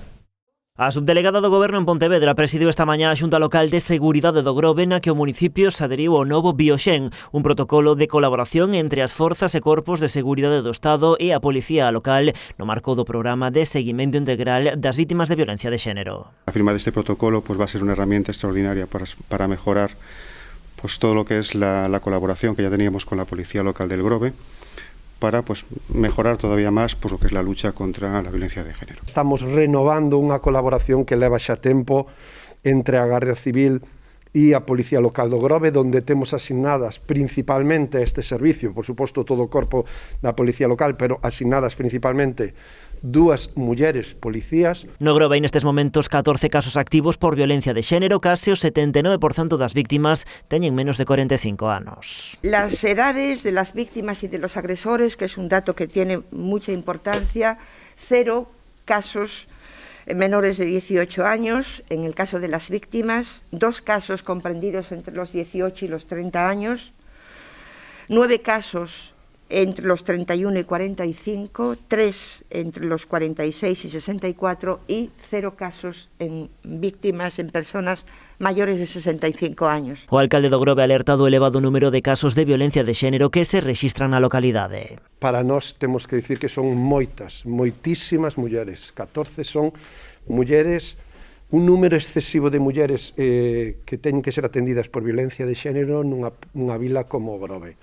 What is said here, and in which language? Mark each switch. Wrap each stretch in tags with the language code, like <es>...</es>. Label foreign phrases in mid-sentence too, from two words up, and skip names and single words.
<gl>A subdelegada do Goberno en Pontevedra presidiu esta mañá a Xunta Local de Seguridade do Grove, na que o municipio se aderiu ao novo Bioxen, un protocolo de colaboración entre as forzas e corpos de seguridade do Estado e a Policía Local no marco do programa de seguimento integral das vítimas de violencia de xénero. A firma deste protocolo</gl> <es>va a ser unha herramienta extraordinaria para mejorar todo lo que es la colaboración que ya teníamos con la Policía Local del Grove, para mejorar todavía más lo que es la lucha contra la violencia de género.</es> <gl>Estamos renovando unha colaboración que leva xa tempo entre a Garda Civil e a Policía Local do Grove, donde temos asignadas principalmente este servicio, por suposto todo o corpo da Policía Local, pero asignadas principalmente dúas mulleres policías. No Grove hai nestes momentos 14 casos activos por violencia de xénero, case o 79% das víctimas teñen menos de 45 anos.</gl> <es>Las edades de las víctimas y de los agresores, que es un dato que tiene mucha importancia, 0 casos menores de 18 años en el caso de las víctimas, 2 casos comprendidos entre los 18 y los 30 años, 9 casos entre los 31 y 45, 3 entre los 46 y 64 y 0 casos en víctimas, en personas mayores de 65 años.</es> <gl>O alcalde do Grove alerta do elevado número de casos de violencia de xénero que se rexistran na localidade. Para nós temos que dicir que son moitísimas mulleres, 14 son mulleres un número excesivo de mulleres que teñen que ser atendidas por violencia de xénero nunha vila como o Grove.</gl>